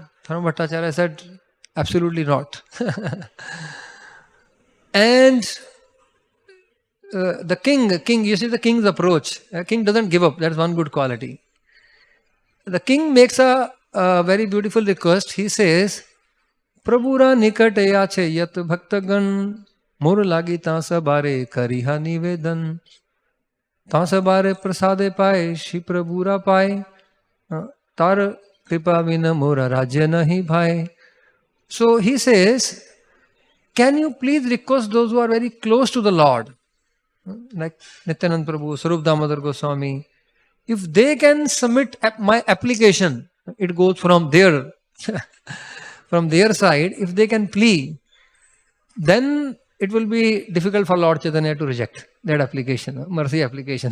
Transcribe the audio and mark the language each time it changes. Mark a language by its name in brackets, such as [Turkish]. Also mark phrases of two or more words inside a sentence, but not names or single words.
[English] Sarma Bhattacharya said, absolutely not. And the king, you see the king's approach. The king doesn't give up. That's one good quality. The king makes a very beautiful request. He says, [Bangla] প্রভুর নিকটে যাচে যত ভক্তগণ মোর লাগি তাঁসা বারে করিহ নিবেদন তাঁসা বারে প্রসাদে পায় শ্রী প্রভুর পায় তাঁর কৃপা বিনা মোর রাজ্য নাহি ভাই. [English] So he says, can you please request those who are very close to the Lord, like Nityananda Prabhu, Sarup Damodar Goswami, if they can submit my application, it goes from their side, if they can plead, then it will be difficult for Lord Chaitanya to reject that application, mercy application.